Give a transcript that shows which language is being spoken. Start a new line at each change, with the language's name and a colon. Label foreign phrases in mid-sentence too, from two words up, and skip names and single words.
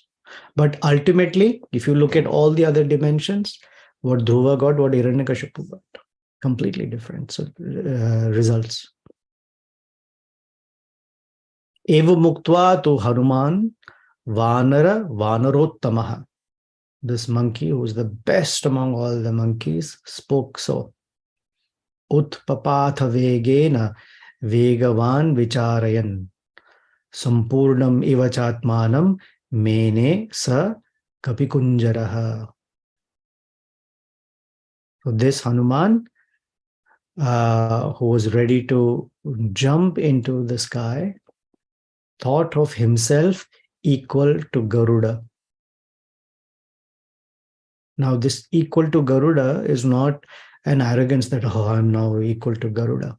English: But ultimately, if you look at all the other dimensions, what Dhruva got, what Hiranyakashipu got, completely different results.
Sanskrit: एव मुक्त्वा तु हनुमान् वानर वानरोत्तमः.
English: This monkey, who is the best among all the monkeys, spoke so.
Sanskrit: उत्पपात वेगेन वेगवान् विचारयन् सम्पूर्णम् इव चात्मानम् मेने स कपिकुञ्जरः.
English: So this Hanuman, who was ready to jump into the sky, thought of himself equal to Garuda. Now, this equal to Garuda is not an arrogance that, oh, I'm now equal to Garuda.